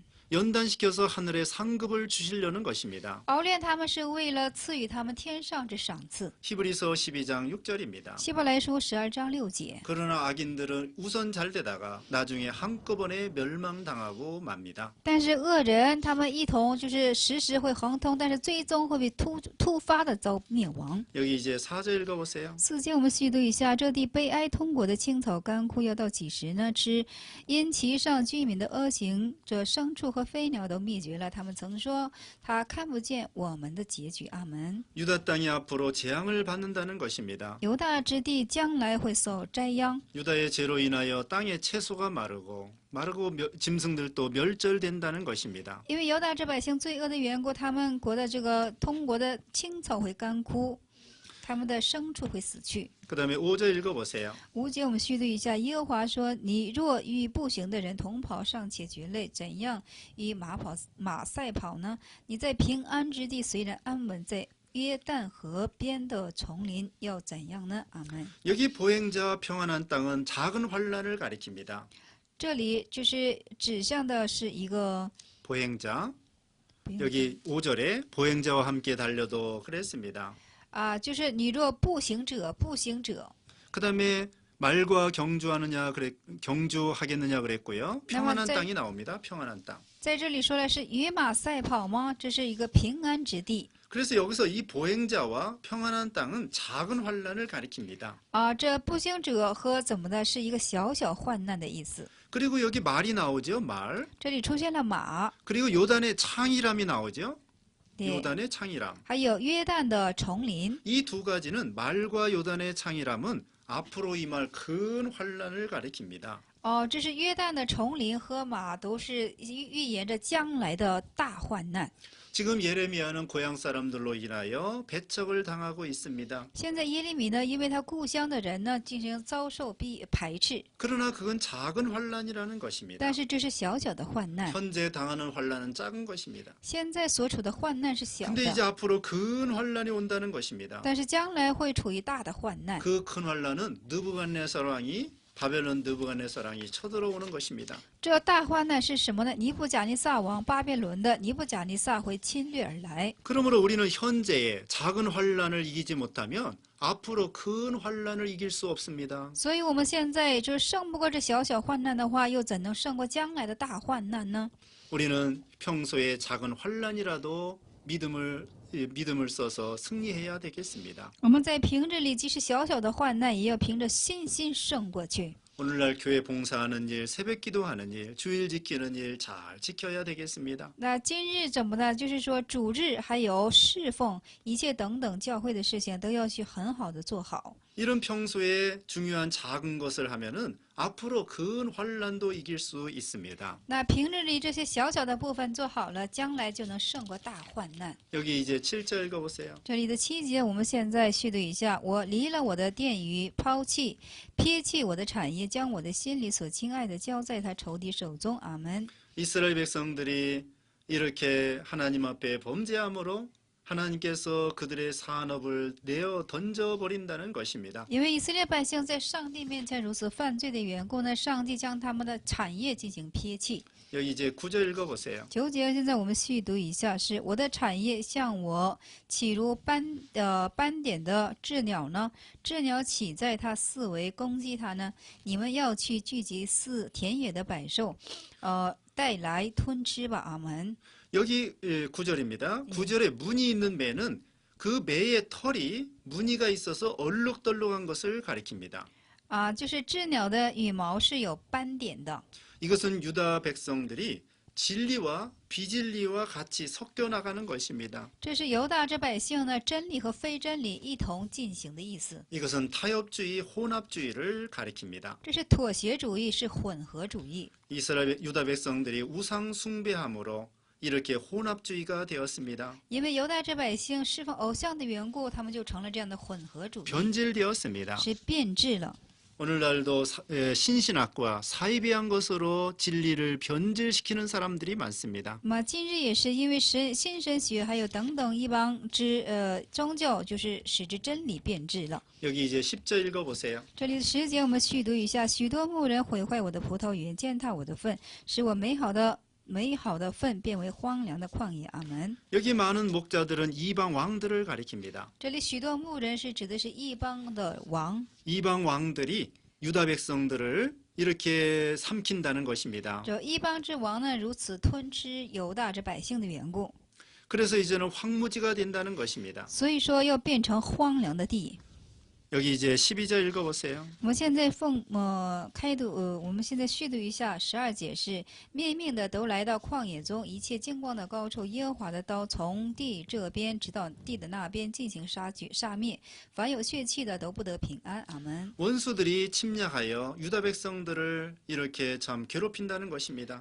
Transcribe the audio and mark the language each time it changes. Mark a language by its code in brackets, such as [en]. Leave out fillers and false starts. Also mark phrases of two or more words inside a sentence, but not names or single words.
[ko] 연단시켜서 하늘에 상급을 주시려는 것입니다. [zh] 熬炼他们是为了赐予他们天上之赏赐。 [ko] 히브리서 12장 6절입니다. [zh] 希伯来书12章6节。 [ko] 그러나 악인들은 우선 잘 되다가 나중에 한꺼번에 멸망당하고 맙니다. [zh] 但是恶人他们一同就是时会亨通，但是最终会被突发的遭灭亡。 [ko] 여기 이제 4절 읽어보세요. [zh] 4 节我们细读一下：这地悲哀通国的青草干枯要到几时呢？因其上居民的恶行，这牲畜和和飞鸟都灭绝了。他们曾说他看不见我们的结局。阿门。 [ko] 유다 땅이 앞으로 재앙을 받는다는 것입니다. [zh] 犹大之地将来会受灾殃， [ko] 유다의 죄로 인하여 땅의 채소가 마르고 짐승들도 멸절된다는 것입니다. [zh] 因为犹大这百姓罪恶的缘故，他们国的这个通国的青草会干枯，他们的牲畜会死去。 [ko] 그 다음에 5절 읽어보세요. [zh] 5 节我们续读一下，耶和华说：“你若与步行的人同跑，尚且觉累，怎样与马赛跑呢？你在平安之地虽然安稳，在约旦河边的丛林要怎样呢？” 阿门。 [ko] 여기 보행자와 평안한 땅은 작은 환란을 가리킵니다. [zh] 这里就是指向的是一个 [ko] 보행자. 여기 5절에 보행자와 함께 달려도 그랬습니다. [zh] 就是你若步行者， [ko] 그 다음에 말과 경주하겠느냐 그랬고요. 평안한 땅이 나옵니다. 평안한 땅. [zh] 在这里说的是与马赛跑吗？这是一个平安之地。 [ko] 그래서 여기서 이 보행자와 평안한 땅은 작은 환란을 가리킵니다. [zh] 这步行者和怎么的是一个小小患难的意思。 [ko] 그리고 여기 말이 나오죠. 말. [zh] 这里出现了马， [ko] 그리고 요단의 창이람이 나오죠. [zh] 对， [ko] 요단의 창이람. [zh] 还有约旦的丛林。 [ko] 이 두 가지는 말과 요단의 창이람은 앞으로 임할 큰 환란을 가리킵니다. [zh] 这是约旦的丛林和马，都是预言着将来的大患难。 [ko] 지금 예레미야는 고향 사람들로 인하여 배척을 당하고 있습니다. [zh] 现在耶利米呢，因为他故乡的人呢，进行遭受排斥， [ko] 그러나 그건 작은 환란이라는 것입니다. [zh] 但是这是小小的患难。 [ko] 현재 당하는 환란은 작은 것입니다. [zh] 现在所处的患难是小 [ko] 근데 이제 [zh] 的， [ko] 앞으로 큰 환란이 온다는 것입니다. [zh] 但是将来会处于大的患难。 [ko] 그 큰 환란은 느부갓네살 왕이 바벨론 느부갓네살 왕이 쳐들어오는 것입니다. [zh] 这大患难是什么呢？尼布甲尼撒王巴比伦的尼布甲尼撒会侵略而来。 [ko] 그러므로 우리는 현재의 작은 환란을 이기지 못하면 앞으로 큰 환란을 이길 수 없습니다. [zh] 所以我们现在就胜不过这小小患难的话，又怎能胜过将来的大患难呢？ [ko] 우리는 평소에 작은 환란이라도 믿음을 써서 승리해야 되겠습니다. [zh] 我们在平日里，即使小小的患难，也要凭着信心胜过去。 [ko] 오늘날 교회 봉사하는 일, 새벽 기도하는 일, 주일 지키는 일 잘 지켜야 되겠습니다. [zh] 那今日怎么呢？就是说主日还有侍奉，一切等等教会的事情都要去很好的做好。 [ko] 이런 평소에 중요한 작은 것을 하면은 앞으로 큰 환란도 이길 수 있습니다. [zh] 那平日里这些小小的部分做好了，将来就能胜过大患难。 [ko] 여기 이제 7절 읽어보세요. [zh] 这里的7节，我们现在续读一下：我离了我的殿宇，撇弃我的产业，将我的心里所亲爱的交在他仇敌手中。阿门。 [ko] 이스라엘 백성들이 이렇게 하나님 앞에 범죄함으로 하나님께서 그들의 산업을 내어 던져버린다는 것입니다. [zh] 因为以色列百姓在上帝面前如此犯罪的缘故呢，上帝将他们的产业进行撇弃。 [ko] 여기 이제 9절 읽어보세요. [zh] 9 节，现在我们细读一下：是我的产业像我起如斑点的鸷鸟呢？鸷鸟岂在它四围攻击它呢？你们要去聚集田野的百兽，带来吞吃吧。阿门。 [ko] 여기 9절입니다. 9절에 무늬 있는 매는 그 매의 털이 무늬가 있어서 얼룩덜룩한 것을 가리킵니다. [zh] 就是鸷鸟的羽毛是有斑点的。 [ko] 이것은 유다 백성들이 진리와 비진리와 같이 섞여 나가는 것입니다. [zh] 这是犹大这百姓呢，真理和非真理一同进行的意思。 [ko] 이것은 타협주의, 혼합주의를 가리킵니다. [zh] 这是妥协主義，是混合主義。 [ko] 이스라엘 유다 백성들이 우상 숭배함으로 이렇게 혼합주의가 되었습니다. [zh] 因为犹大这百姓侍奉偶像的缘故，他们就成了这样的混合主义， [ko] 변질되었습니다. [zh] 是变质了。 [ko] 오늘날도 신신학과 사이비한 것으로 진리를 변질시키는 사람들이 많습니다. [zh] 那么今日也是因为新神学还有等等一帮宗教，就是使之真理变质了。 [ko] 여기 이제 10절 읽어보세요. [zh] 这里的10节我们续读一下：许多牧人毁坏我的葡萄园，践踏我的粪，使我美好的粪变为荒凉的旷野。阿门。 [ko] 여기 많은 목자들은 이방 왕들을 가리킵니다. [zh] 这里许多牧人是指的是异邦的王， [ko] 이방 왕들이 유다 백성들을 이렇게 삼킨다는 것입니다. [zh] 这异邦之王呢，如此吞吃犹大这百姓的缘故， [ko] 그래서 이제는 황무지가 된다는 것입니다. [zh] 所以说要变成荒凉的地。 [ko] 여기 이제 12절 읽어보세요. [zh] 我们现在开读我们现在续读一下12节是灭命的都来到旷野中，一切金光的高处，耶和华的刀从地这边直到地的那边进行杀灭，凡有血气的都不得平安。阿门。 [ko] 원수들이 침략하여 유다 백성들을 이렇게 참 괴롭힌다는 것입니다.